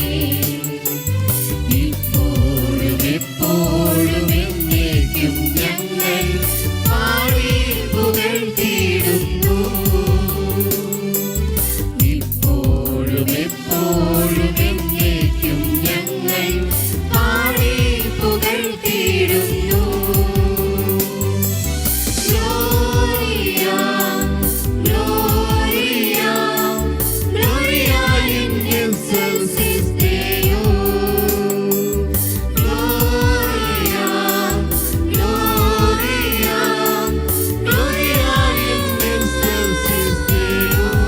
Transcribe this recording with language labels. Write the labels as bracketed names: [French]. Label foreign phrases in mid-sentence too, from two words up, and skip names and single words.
[Malayalam] ഇപ്പോഴും എപ്പോഴും എന്നേക്കും ഞങ്ങൾ പാടി പുകഴ്ത്തിയിടുന്നു ഇപ്പോഴും എപ്പോഴും എന്നേക്കും ഞങ്ങൾ പാടി പുകഴ്ത്തിയിടുന്നു [Latin] Gloria, Gloria, Gloria in excelsis Deo. Gloria, Gloria, Gloria in excelsis Deo.